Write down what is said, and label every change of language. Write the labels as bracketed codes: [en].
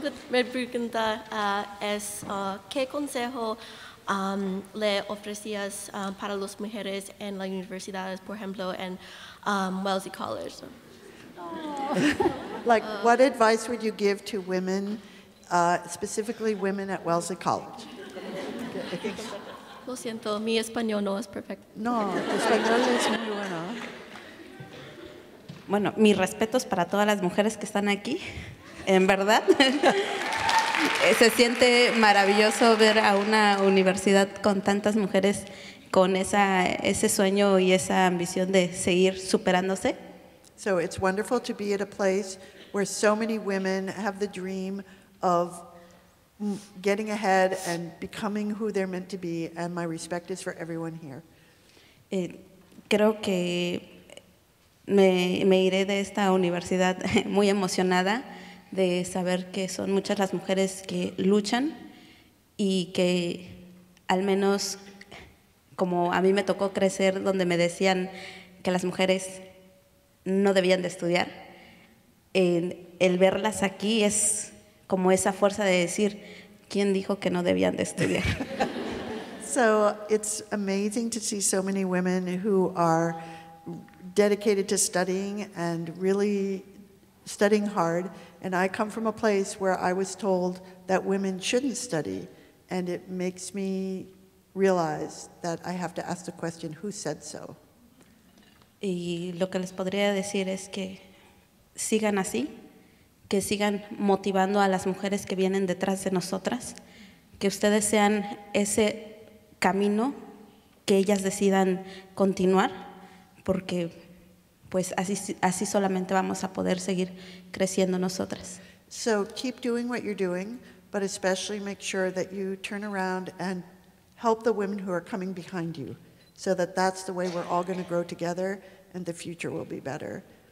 [es] Mi pregunta es, ¿qué consejo le ofrecías para las mujeres en las universidades, por ejemplo, en Wellesley College? [en] Like, what advice would you give to women, specifically women at Wellesley College? [es] Lo siento, mi español no es perfecto. No, tu español es muy bueno. Bueno, mis respetos para todas las mujeres que están aquí, en verdad. Se siente maravilloso ver a una universidad con tantas mujeres con ese sueño y esa ambición de seguir superándose. [en] So it's wonderful to be at a place where so many women have the dream of getting ahead and becoming who they're meant to be, and my respect is for everyone here. [es] Creo que me iré de esta universidad muy emocionada de saber que son muchas las mujeres que luchan y que al menos como a mí me tocó crecer donde me decían que las mujeres no debían de estudiar, el verlas aquí es como esa fuerza de decir, ¿quién dijo que no debían de estudiar? [en] So it's amazing to see so many women who are dedicated to studying and really studying hard. And I come from a place where I was told that women shouldn't study. And it makes me realize that I have to ask the question, who said so? [es] Y lo que les podría decir es que sigan así, que sigan motivando a las mujeres que vienen detrás de nosotras, que ustedes sean ese camino que ellas decidan continuar, porque pues así solamente vamos a poder seguir creciendo nosotras. [en] So keep doing what you're doing, but especially make sure that you turn around and help the women who are coming behind you, so that that's the way we're all going to grow together and the future will be better.